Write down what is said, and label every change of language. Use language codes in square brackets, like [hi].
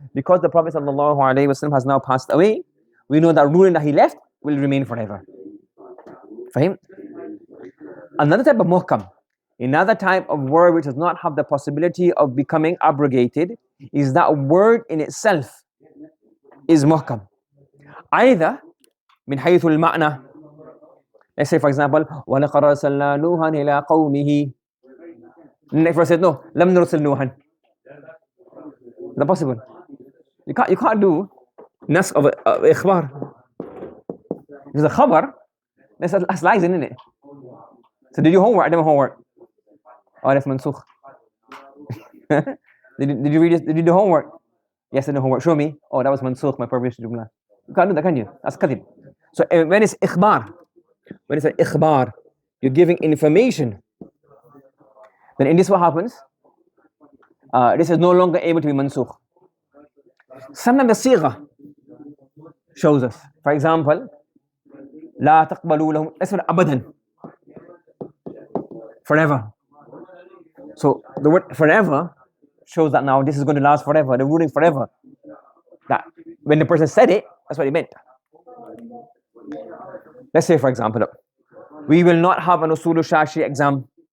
[en] Because the Prophet sallallahu alaihi wasallam has now passed away, we know that ruling that he left will remain forever. For him. Another type of muhkam, another type of word which does not have the possibility of becoming abrogated, is that word in itself is muhkam. Either min haythul ma'na. Let's say, for example, [ar] وَلَقَدْ أَرْسَلْنَا نُوحًا إِلَىٰ قَوْمِهِ. [en] The next verse said, no, [ar] لَمْ نُرْسِلْ نُوحًا. [en] Is that possible? You can't do nas of ikhbar. If it's a khabar, that's lies in it. So did you homework? I did my homework. Oh, that's mansukh. did you read this? Did you do homework? Yes, I did homework. Show me. Oh, that was mansukh, my previous jumla. You can't do that, can you? That's kadhib. So when it's ikhbar, when it's an ikhbar, you're giving information. Then in this what happens? This is no longer able to be mansukh. Sometimes the sigha shows us. For example, [ar] لا تقبلوا لهم. [en] That's what abadan. Forever. So the word forever shows that now this is going to last forever. The ruling forever. That when the person said it, that's what it meant. Let's say, for example, we will not have an Usool al-Shashi exam.